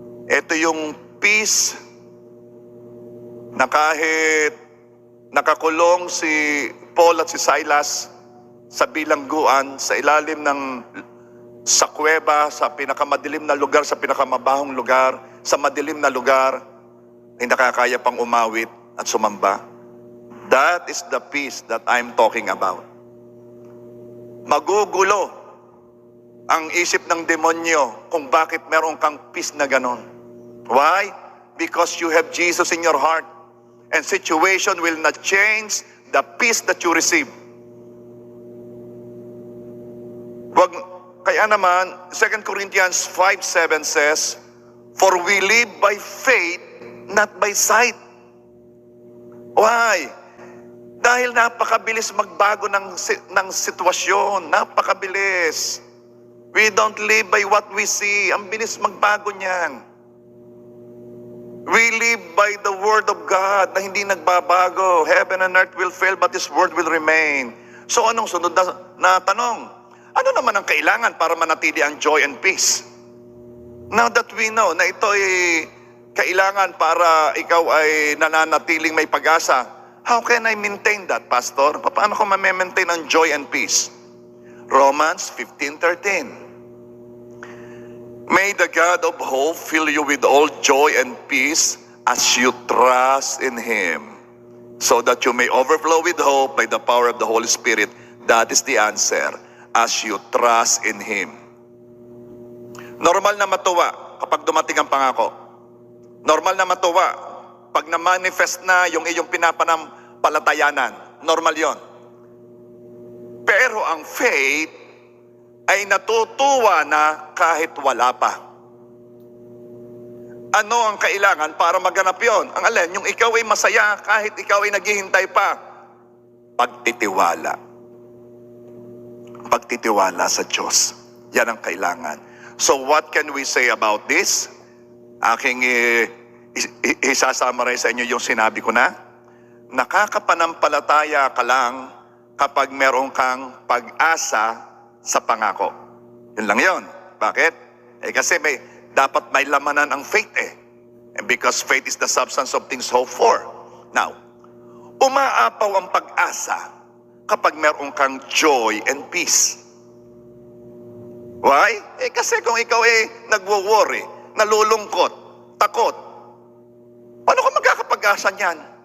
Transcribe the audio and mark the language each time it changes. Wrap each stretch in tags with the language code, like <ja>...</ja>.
<tl>Ito yung peace na kahit nakakulong si Paul at si Silas sa bilangguan, sa ilalim sa kuweba, sa pinakamadilim na lugar, sa pinakamabahong lugar, sa madilim na lugar, ay nakakaya pang umawit at sumamba.</tl> <en>That is the peace that I'm talking about.</en> <tl>Magugulo ang isip ng demonyo kung bakit meron kang peace na ganon.</tl> <en>Why? Because you have Jesus in your heart. And situation will not change the peace that you receive.</en> <tl>Kaya naman,</tl> <en>2 Corinthians 5:7 says, "For we live by faith, not by sight." Why?</en> <tl>Dahil napakabilis magbago ng sitwasyon. Napakabilis.</tl> <en>We don't live by what we see.</en> <tl>Ang bilis magbago niyan.</tl> <en>We live by the Word of God</en> <tl>na hindi nagbabago.</tl> <en>Heaven and earth will fail, but His Word will remain.</en> <tl>So anong sunod na tanong? Ano naman ang kailangan para manatili ang</tl> <en>joy and peace? Now that we know</en> <tl>na ito ay kailangan para ikaw ay nananatiling may pag-asa,</tl> <en>how can I maintain that, Pastor?</en> <tl>Paano ko ma-maintain ang</tl> <en>joy and peace?</en> <tl>Romans 15:13.</tl> <en>May the God of hope fill you with all joy and peace as you trust in Him, so that you may overflow with hope by the power of the Holy Spirit. That is the answer. As you trust in Him.</en> <tl>Normal na matuwa kapag dumating ang pangako. Normal na matuwa pag na-manifest na yung iyong pinapanampalatayanan. Normal yon. Pero ang faith ay natutuwa na kahit wala pa. Ano ang kailangan para maganap yon? Ang alin, yung ikaw ay masaya kahit ikaw ay naghihintay pa. Pagtitiwala. Pagtitiwala sa Diyos. Yan ang kailangan.</tl> <en>So what can we say about this?</en> <tl>Aking isasummarize sa inyo yung sinabi ko na. Nakakapanampalataya ka lang kapag meron kang pag-asa sa pangako. Yun lang yun. Bakit? Kasi dapat may lamanan ang faith eh.</tl> <en>And because faith is the substance of things hoped for.</en> <tl>Now, umaapaw ang pag-asa kapag meron kang</tl> <en>joy and peace. Why?</en> <tl>Kasi kung ikaw nagwo-worry, nalulungkot, takot, paano ka magkakapag-asa niyan?</tl>